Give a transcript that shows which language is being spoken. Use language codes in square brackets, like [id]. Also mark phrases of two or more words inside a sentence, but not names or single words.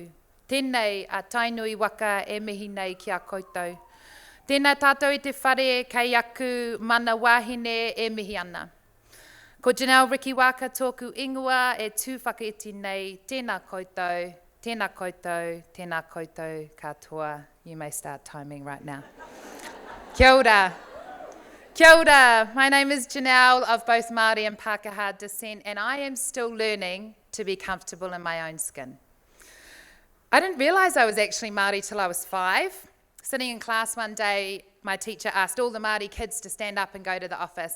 [mi] Tēnei a tainui waka e mihi nei ki a koutou. Tēnā tātou i te whare kei aku mana wāhine e mihi ana. Ko Janelle Riki Waaka tōku ingoa e tū whakaiti nei, tēnā koutou, tēnā koutou, tēnā koutou katoa. [en] You may start timing right now. [mi] Kia ora. Kia ora. [en] My name is Janelle of both Māori and Pākehā descent, and I am still learning to be comfortable in my own skin. I didn't realise I was actually Māori till I was 5. Sitting in class one day, my teacher asked all the Māori kids to stand up and go to the office.